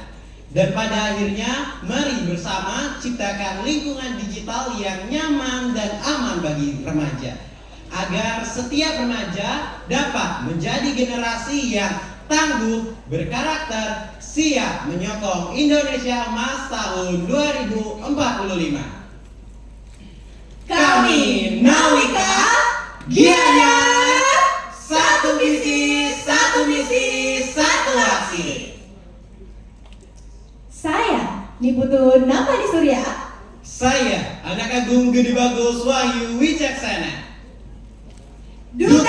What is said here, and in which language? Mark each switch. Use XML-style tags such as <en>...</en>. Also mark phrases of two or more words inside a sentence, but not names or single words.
<id>Dan pada akhirnya, mari bersama ciptakan lingkungan digital yang nyaman dan aman bagi remaja, agar setiap remaja dapat menjadi generasi yang tangguh, berkarakter, siap menyokong Indonesia Emas tahun 2045. Kami Nawika, Gianyar, satu visi, satu misi, satu aksi. Saya Niputu Napadi Surya. Saya Anak Agung Gede Bagus Wahyu Wicaksana, Duta</id>